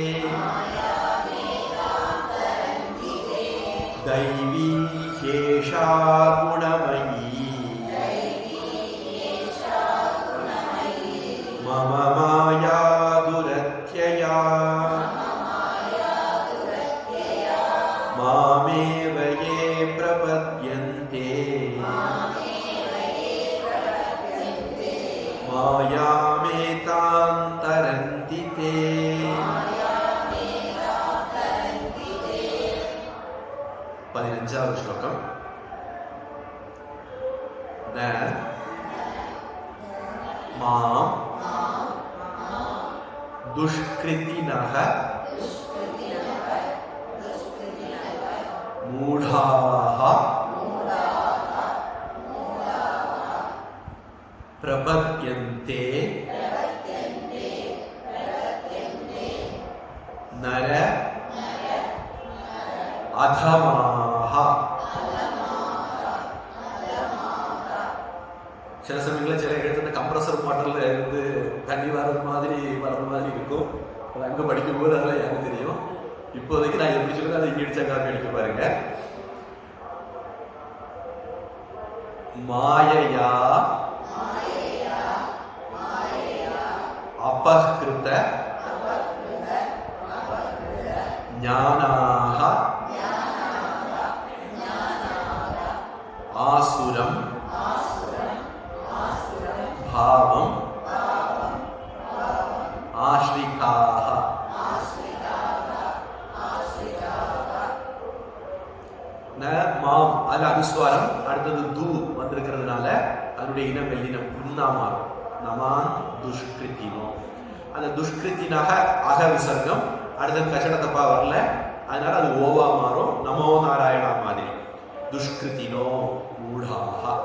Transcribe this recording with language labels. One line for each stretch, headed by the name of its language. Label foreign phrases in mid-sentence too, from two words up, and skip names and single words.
Sanskrit: दैवी ह्येषा गुणमयी मम माया दुरत्यया मामेव ये प्रपद्यन्ते मायामेतां तरन्ति ते.
Tamil: 15வது ஸ்லோகம்.
Sanskrit: மாம் दुष्कृतिनः मूढाः प्रपद्यन्ते नर अधमाः.
Tamil: சில சமயங்களில் சில இடத்துல கம்ப்ரஸர் வாட்டர்ல இருந்து தண்ணி வர்றது மாதிரி இருக்கும். அது அங்கே படிக்கும்போது அதெல்லாம் எனக்கு தெரியும். இப்போதைக்கு நான் எப்படி சொல்லுங்க அதை இங்கே அடிச்சா காப்பி அடிக்க பாருங்க.
Sanskrit: मायया अपहृत ज्ञानाः आसुरम् भावम आश्रिताः.
Tamil: மாம் அது அனுஸ்வாரம் அடுத்தது தூ வந்திருக்கிறதுனால அதனுடைய இனம் வெள்ளினம் இன்னா மாறும்.
Sanskrit: नमां दुष्कृतिनो.
Tamil: அந்த துஷ்கிருத்தினாக அக விசர்க்கம் அடுத்தது கச்சடத்தப்பா வரல, அதனால அது ஓவா மாறும்.
Sanskrit: नमो नारायण மாதிரி दुष्कृतिनो मूढाः.